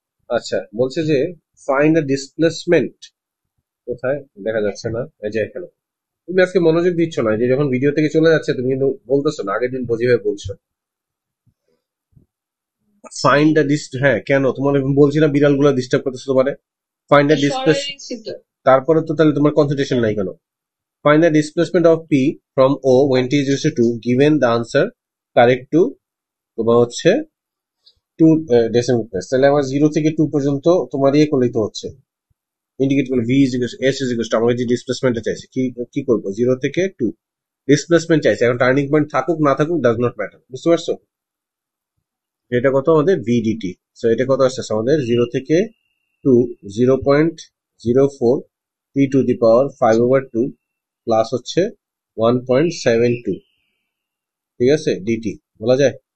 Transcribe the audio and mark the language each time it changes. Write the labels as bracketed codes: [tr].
[bn] আচ্ছা, বলছে যে ফাইন্ড দ্য ডিসপ্লেসমেন্ট, কোথায় দেখা যাচ্ছে না, এই যে এখানে। তুমি আজকে মনোযোগ দিচ্ছ না, যে যখন ভিডিও থেকে চলে যাচ্ছে তুমি কিন্তু বলতেছো না, আগের দিন বুঝিয়ে বলছো। ফাইন্ড দ্য হ্যাঁ, কেন তোমার বলছি না, বিড়াল গুলো ডিস্টার্ব করতেছো তোমারে। ফাইন্ড দ্য ডিসপ্লেস, সরাইছি তো। তারপরে তো তাহলে তোমার কনসেন্ট্রেশন নাই কেন? [en] find the displacement of P from O when t is equal to 2 given the answer correct to [bn] তোমার হচ্ছে [en] 2 decimal place। [bn] তাহলে আমার 0 থেকে 2 পর্যন্ত তোমার ইয়ে করলেই তো হচ্ছে, ইন্ডিকেট করলে V is equal S is equal to, আমাকে যে ডিসপ্লেসমেন্টটা চাইছে, কি করবো, 0 থেকে 2 ডিসপ্লেসমেন্ট চাইছে, এখন টার্নিং পয়েন্ট থাকুক না থাকুক ডাজ নট ম্যাটার, বুঝতে পারছো? এটা কত আমাদের ভিডিটি, সো এটা কত আসছে আমাদের 0 থেকে 2, 0.04 টি টু দি পাওয়ার 5/2 প্লাস হচ্ছে 1.72, ঠিক আছে, ডিটি বলা যায়।